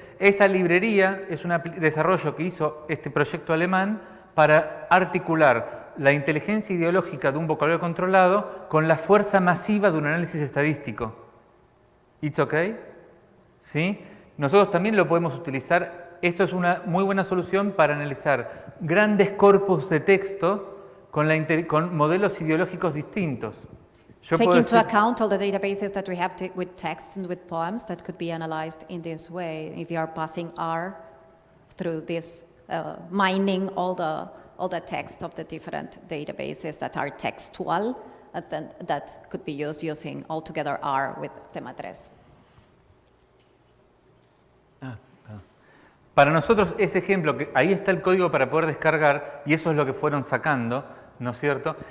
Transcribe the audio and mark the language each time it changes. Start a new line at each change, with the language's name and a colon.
Spanish: Esa librería es un desarrollo que hizo este proyecto alemán para articular la inteligencia ideológica de un vocabulario controlado con la fuerza masiva de un análisis estadístico.
English: ¿It's okay?
Spanish: ¿Sí? Nosotros también lo podemos utilizar. Esto es una muy buena solución para analizar grandes corpus de texto con modelos ideológicos distintos.
English: Take into account all the databases that we have with text and with poems that could be analyzed in this way. If you are passing R through this, mining all the text of the different databases that are textual, then that could be used using altogether R with tema 3.
Spanish: Para nosotros ese ejemplo, que ahí está el código para poder descargar, y eso es lo que fueron sacando, ¿no es cierto?